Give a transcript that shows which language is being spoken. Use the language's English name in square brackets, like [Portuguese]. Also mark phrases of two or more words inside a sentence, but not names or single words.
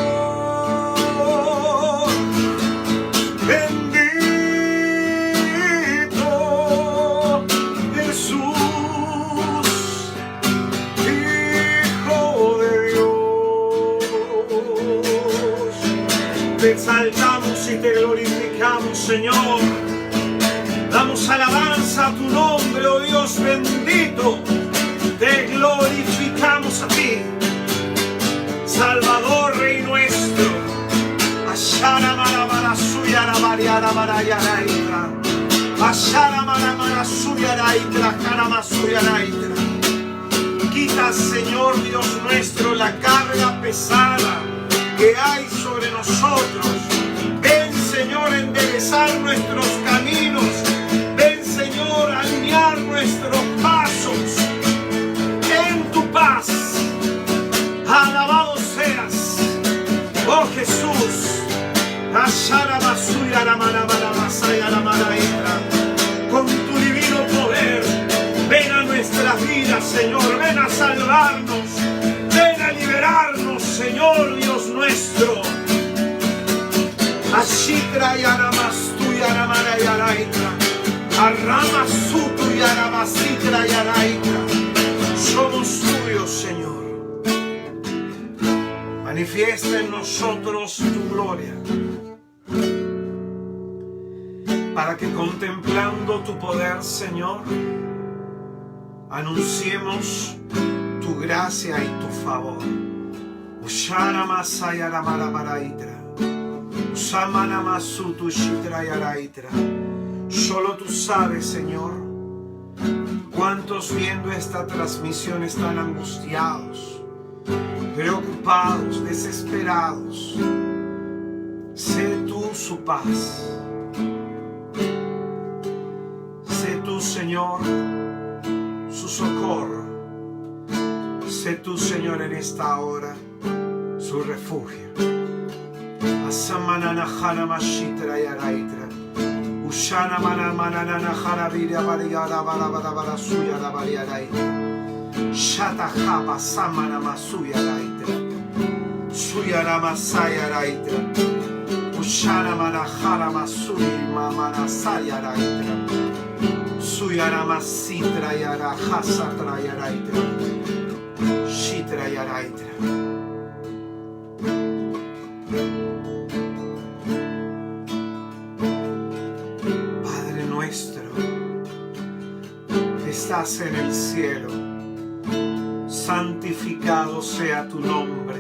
[Spanish] Bendito Jesús, Hijo de Dios. Te exaltamos y te glorificamos, Señor. Damos alabanza a tu nombre, oh Dios bendito. Te glorificamos a ti, Salvador, Rey nuestro. Ashara mara mara suyara mariara marayara itra. Ashara mara mara suyara itra, karama suyara itra. Quita, Señor Dios nuestro, la carga pesada que hay sobre nosotros. Ven, Señor, a enderezar nuestros caminos. Ven, Señor, a alinear nuestros pasos en tu paz. Alabado seas, oh Jesús. Con tu divino poder, ven a nuestras vidas, Señor. Ven a salvarnos. Ven a liberarnos, Señor Dios nuestro. Ashitra y Aramastu y Aramara y Araitra. Aramasutu y Aramasitra y Araitra. Somos tuyos, Señor. Manifiesta en nosotros tu gloria, para que contemplando tu poder, Señor, anunciemos tu gracia y tu favor. Ushara masayara marabaraitra. Usamana masutu shitra yaraitra. Solo tú sabes, Señor, cuántos viendo esta transmisión están angustiados, preocupados, desesperados. Sé tú su paz. Sé tú, Señor, su socorro. Sé tú, Señor, en esta hora su refugio. Asamana jana mashitra yaraitra. Ushana mana manana jara viria variara bara suya la variaraitra. Shata japa samana masuya raitra. Suya ramasaya raitra. Ushana mana jara masuri mamana saya raitra. Suya ramasitra yara hasatra yaraitra. Shitra yaraitra. Padre nuestro, que estás en el cielo, santificado sea tu nombre.